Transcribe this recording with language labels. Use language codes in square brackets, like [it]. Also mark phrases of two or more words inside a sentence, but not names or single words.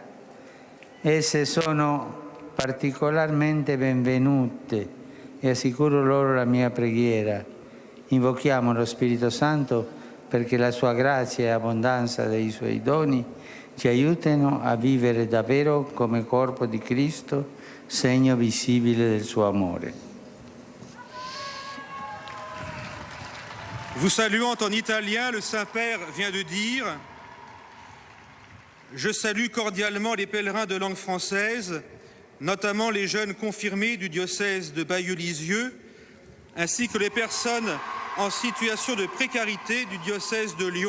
[it] Esse sono particolarmente benvenute e assicuro loro la mia preghiera. Invochiamo lo Spirito Santo perché la sua grazia e abbondanza dei suoi doni ci aiutino a vivere davvero come corpo di Cristo, segno visibile del suo amore. [fr] Vous saluant en italien, le Saint-Père vient de dire « Je salue cordialement les pèlerins de langue française, notamment les jeunes confirmés du diocèse de Bailleul-Lisieux, ainsi que les personnes en situation de précarité du diocèse de Lyon.